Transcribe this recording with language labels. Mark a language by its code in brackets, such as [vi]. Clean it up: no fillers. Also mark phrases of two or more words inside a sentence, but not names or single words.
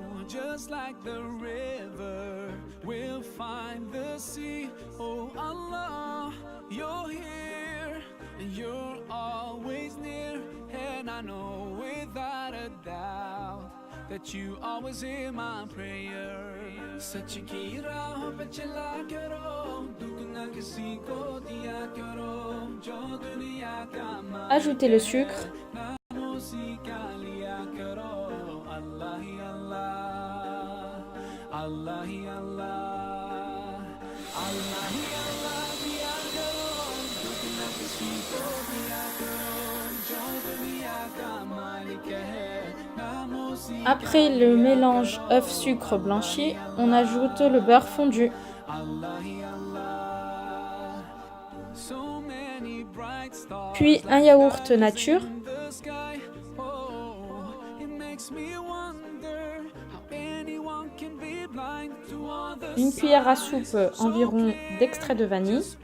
[en] Just like the river, we'll find the sea. Oh Allah, you're here, and you're always near. And I know without a doubt that you always hear my prayer. [hi] सच की राह पे चला करो, दुख न किसी को दिया करो, जो दुनिया का मालिक [fr] Ajoutez le sucre. [hi] नामोसी का लिया करो, अल्लाह ही अल्लाह, अल्लाह ही अल्लाह, अल्लाह ही अल्लाह दिया करो, दुख न किसी को दिया करो, जो दुनिया का मालिक है. [fr] Après le mélange œuf-sucre blanchi, on ajoute le beurre fondu. Puis un yaourt nature. Une cuillère à soupe environ d'extrait de vanille.